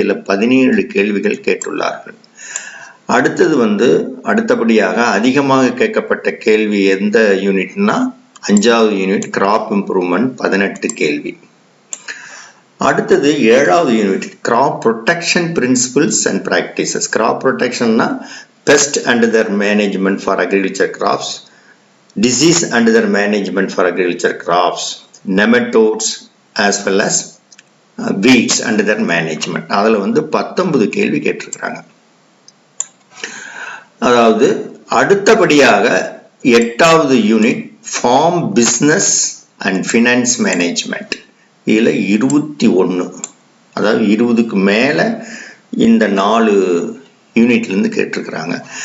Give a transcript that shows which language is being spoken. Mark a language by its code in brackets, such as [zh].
[ta] இதில் 17 கேள்விகள் கேட்டுள்ளார்கள். அடுத்தது வந்து அடுத்தபடியாக அதிகமாக கேட்கப்பட்ட கேள்வி எந்த யூனிட்னா 5வது யூனிட் கிராப் இம்ப்ரூவ்மெண்ட், 18 கேள்வி. அடுத்தது 7வது unit graph protection principles and practices. [en] Crop ப்ரொடெக்ஷன்னா pest and their management for agriculture crops, disease under their management for agriculture crops, nematodes as well as weeds under their management. [ta] அதில் வந்து 19 கேள்வி கேட்டிருக்கிறாங்க. அதாவது அடுத்தபடியாக 8வது unit form business and finance management, இதில் 21, அதாவது 20க்கு மேலே இந்த 4 யூனிட்லேருந்து கேட்டிருக்கிறாங்க.